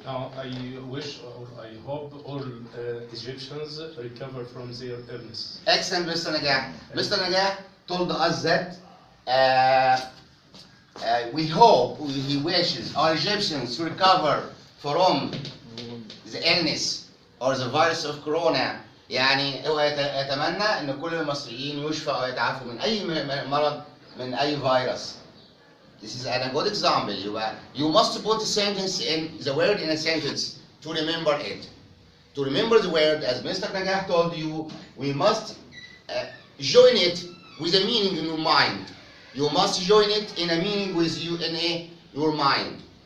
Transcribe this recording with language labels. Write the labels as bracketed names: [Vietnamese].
[English] I wish or I hope all Egyptians recover from their illness. Excellent, Mr. Najah. Mr. Najah told us that we hope, he wishes, our Egyptians to recover from the illness or the virus of corona. [Arabic] يعني هو يتمنى ان كل المصريين يشفى او يتعافوا من اي مرض من اي فيروس. [English] This is a good example. You must put a sentence in the word in a sentence to remember it. To remember the word, as Mr. Najah told you, we must join it with a meaning in your mind. You must join it in a meaning with you in your mind.